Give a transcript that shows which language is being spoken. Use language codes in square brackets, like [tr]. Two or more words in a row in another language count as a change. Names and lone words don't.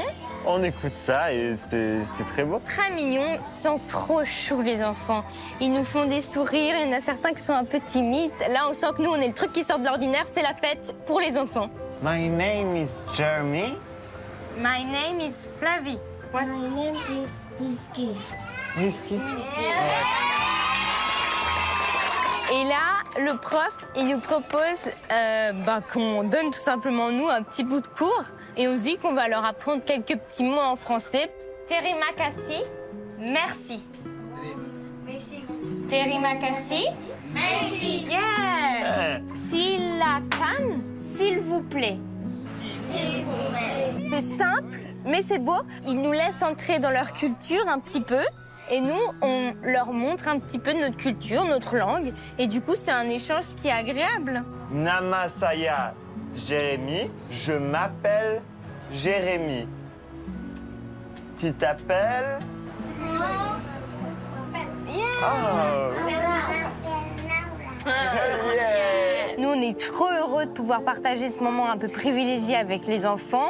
[fr] On écoute ça et c'est très beau. Très mignons, ils sont trop choux les enfants. Ils nous font des sourires, il y en a certains qui sont un peu timides. Là on sent que nous on est le truc qui sort de l'ordinaire, c'est la fête pour les enfants. [en] My name is Jeremy. My name is Flavie. My name is [fr] Risqué. Risqué. Et là, le prof, il nous propose qu'on donne tout simplement, nous, un petit bout de cours. Et on se dit qu'on va leur apprendre quelques petits mots en français. [id] Terima kasih, [fr] merci. Merci. [id] Terima kasih. [fr] Merci. [id] Yeah. Silakan, [fr] s'il vous plaît. S'il vous plaît. C'est simple, mais c'est beau. Ils nous laissent entrer dans leur culture un petit peu. Et nous, on leur montre un petit peu notre culture, notre langue. Et du coup, c'est un échange qui est agréable. [id] Nama saya [fr] Jérémy, je m'appelle Jérémy. Tu t'appelles? Oh. Nous, on est trop heureux de pouvoir partager ce moment un peu privilégié avec les enfants.